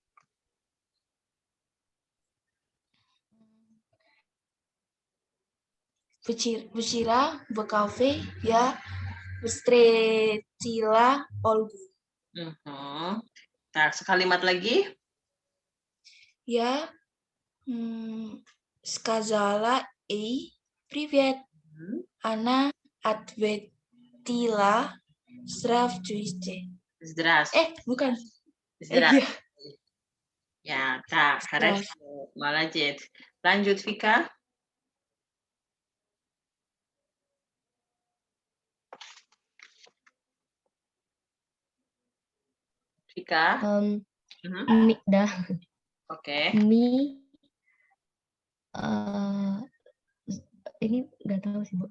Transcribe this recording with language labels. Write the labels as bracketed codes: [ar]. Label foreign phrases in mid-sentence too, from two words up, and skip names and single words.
[ru] Вчера в кафе я встретила Ольгу. [id] Nah, sekalimat lagi. Ya, [ru] сказала ей привет. Она ответила здравствуйте. [id] Bukan. [ru] Здравствуйте. Ya, tak, хорошо. Молодец. [id] Lanjut, Vika. Vika. Dah. Oke. Ini nggak tahu sih, Bu.